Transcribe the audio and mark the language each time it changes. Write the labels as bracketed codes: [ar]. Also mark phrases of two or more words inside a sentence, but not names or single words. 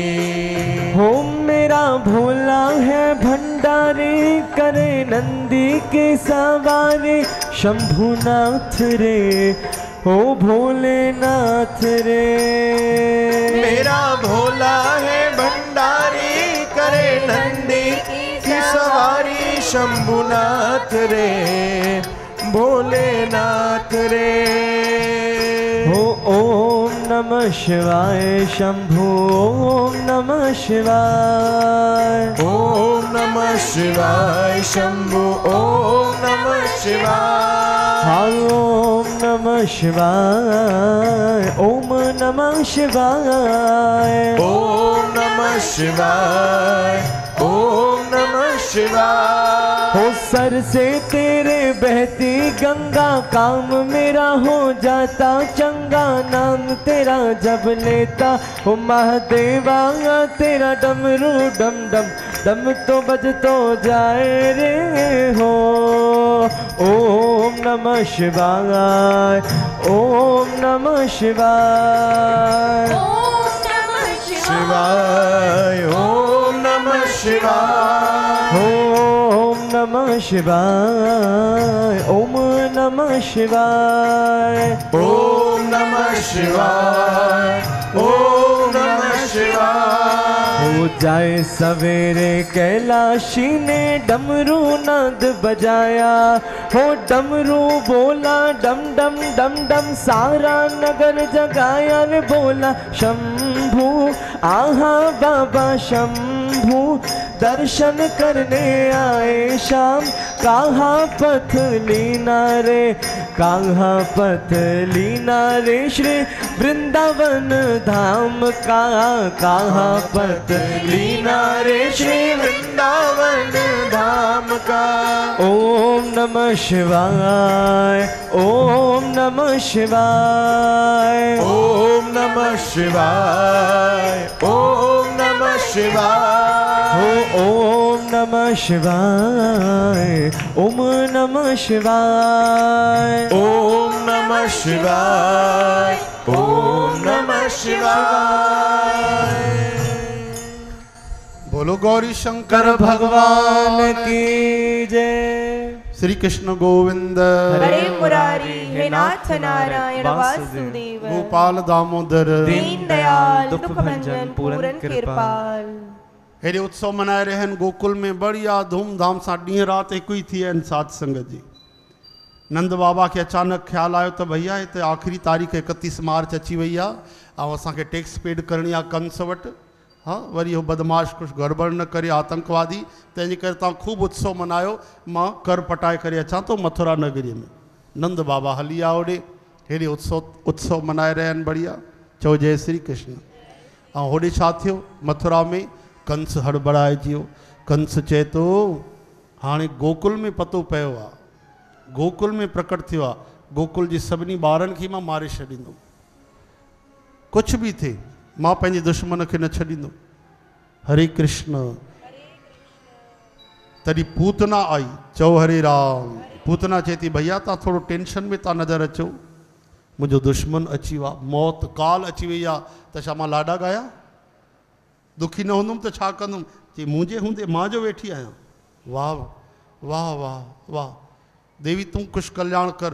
[hi] हो मेरा भोला है भंडारी, करे नंदी की सवारी, शंभुनाथ रे, ओ भोलेनाथ रे। मेरा भोला है भंडारी, करे नंदी की सवारी, शंभुनाथ रे, भोलेनाथ रे। [sa] हो ओम नमः शिवाय शंभु ओम नमः शिवाय। ओम नमः शिवाय शंभु ओम नमः शिवाय। हाँ ओम नमः शिवाय ओम नमः शिवाय। ओम नमः शिवाय ओम नमः शिवाय। [hi] हो सर से तेरे बहती गंगा काम मेरा हो जाता चंगा। नाम तेरा जब लेता हो महादेवा तेरा डमरू डम डम डम तो बज तो जाए रे हो। [sa] ओम नमः शिवाय ओम नमः शिवाय। शिवाय ओम नमः शिवाय। ओम नमः शिवाय ओम नमः शिवाय। ओम नमः शिवाय ओम नमः शिवाय। [hi] हो जाए सवेरे कैलाशी ने डमरू नाद बजाया। हो डमरू बोला डम डम डम डम सारा नगर जगाया रे बोला शंभू आहा बाबा शंभू दर्शन करने आए शाम। कहाँ पथलीना रे कहाँ पथलीना रे श्री वृंदावन धाम का। कहाँ पथलीना रे श्री वृंदावन धाम का। [sa] ओम नमः शिवाय ओम नमः शिवाय। ओम नमः शिवाय ओम नमः शिवाय। हो ओम नमः शिवाय ओम नमः शिवाय। ओम नमः शिवाय ओम नमः शिवाय। [hi] बोलो गौरी शंकर भगवान की जय। श्री कृष्ण गोविंद हरे मुरारी हे नाथ नारायण वासुदेव। गोपाल दामोदर दीन दयाल दुख भंजन पूरन कृपाल। [sd] हेरे उत्सव मनाए रहन गोकुल में बढ़िया धूमधाम सां ॾींहं राति हिकु ई थी आहिनि साध संगत जी। नंद बाबा के अचानक ख्याल आयो त भैया हिते आख़िरी तारीख़ 31 मार्च अची वई आहे ऐं असांखे [en] tax paid [sd] करणी आहे कंस वटि। हाँ वरी हो बदमाश कुछ गड़बड़ न करे आतंकवादी तंहिंजे करे तव्हां खूब उत्सव मनायो। मां कर पटाए करे अचां थो मथुरा नगरी में। नंद बाबा हली आ होॾे हेॾे उत्सव मनाए रहिया आहिनि बढ़िया। चओ जय श्री कृष्ण। ऐं होॾे छा थियो मथुरा में कंस हड़बड़ाइजी वियो। कंस चए थो हाणे गोकुल में पतो पियो आहे गोकुल में प्रकट थियो आहे गोकुल जी सभिनी ॿारनि खे मां मारे छॾींदुमि। कुझु बि थिए मां पंहिंजे दुश्मन खे न छॾींदुमि। हरे कृष्ण। तॾहिं पूतना आई। चओ हरे राम। पूतना चए थी भैया तव्हां थोरो टेंशन में था नज़र अचो। मुंहिंजो दुश्मन अची वियो आहे मौत काल अची वई आहे त छा मां लाॾा गाया? दुखी न हूंदुमि त छा कंदुमि? चई मुंहिंजे हूंदे मां जो वेठी आहियां। वाह वाह वाह वाह देवी तूं कुझु कल्याण कर।